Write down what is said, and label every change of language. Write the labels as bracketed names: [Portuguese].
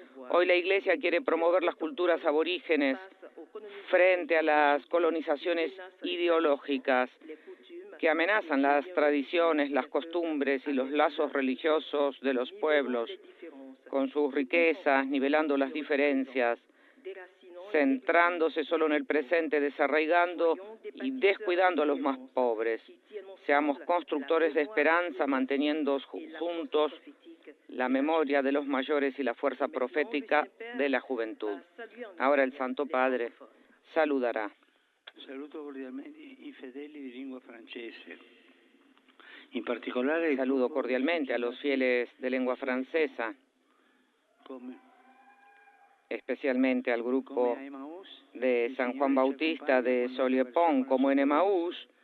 [Spanish] Hoy la Iglesia quiere promover las culturas aborígenes frente a las colonizaciones ideológicas que amenazan las tradiciones, las costumbres y los lazos religiosos de los pueblos, con sus riquezas, nivelando las diferencias, centrándose solo en el presente, desarraigando y descuidando a los más pobres. Seamos constructores de esperanza, manteniendo juntos la memoria de los mayores y la fuerza profética de la juventud. Ahora el Santo Padre saludará. [Italian] Saluto cordialmente i fedeli di lingua francese. In particolare [Spanish] Saludo cordialmente a los fieles de lengua francesa, especialmente al grupo de San Juan Bautista de Soliepont, como en Emaús.